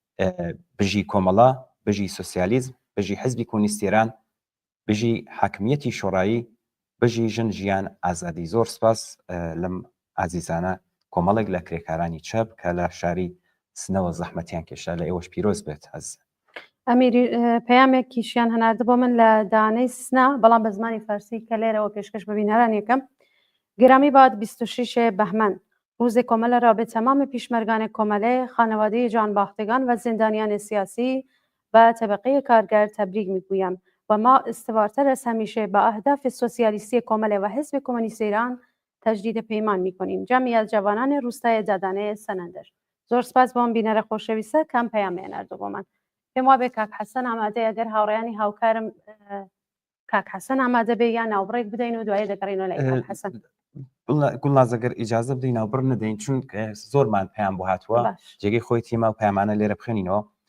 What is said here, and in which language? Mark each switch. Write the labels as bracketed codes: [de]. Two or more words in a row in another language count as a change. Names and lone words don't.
[ckb] بژی کۆمەڵە بژی سۆسیالیزم بژی حزبی کۆمونیستێران بژی حاکمیەتی شۆڕایی بژی ژن ژیان ئازادی زۆر سپاس لەم ئازیزانە کۆمەڵێک لە کرێکارانی چەپ کە لە شاری سنەوە زەحمەتیان کێشا لە ئێوەش پیرۆز بێت هەز ئەمیری پەیامێکیشیان هەناردە بۆ من لە دانەی سنا بەڵام بە زمانی فارسی کە لێرەوە پێشکەش ببینەران یەکەم [fa] گرامی باد 26 بەهمەن روز کۆمەلە را به تمام پیشمرگان کۆمەلە خانواده جانباختگان و زندانیان سیاسی و طبقه کارگر تبریک میگویم و ما استوارتر از همیشه با اهداف سوسیالیستی کامل و حزب کمونیست ایران تجدید پیمان میکنیم. جمعی از جوانان روستای دادانه سنندر. [ckb] زۆر سپاس بۆم بینەرە خۆشەویستە کام پەیامیان ناردوو بۆ من. پێم وابێ کاک حەسەن ئامادەیە ئەگەر هاوڕێیانی هاوکارم کاک حەسەن ئامادە بێ یان ناوبڕێک بدەین و دوایە دەگەڕینەوە لای کاک حەسەن. گوڵناز ئەگەر ئیجازە بدەین ناوبڕ نەدەین چون زۆرمان پەیام بۆ هاتووە جێگەی خۆی تیما و پەیامانە لێرە بخێنینەوە.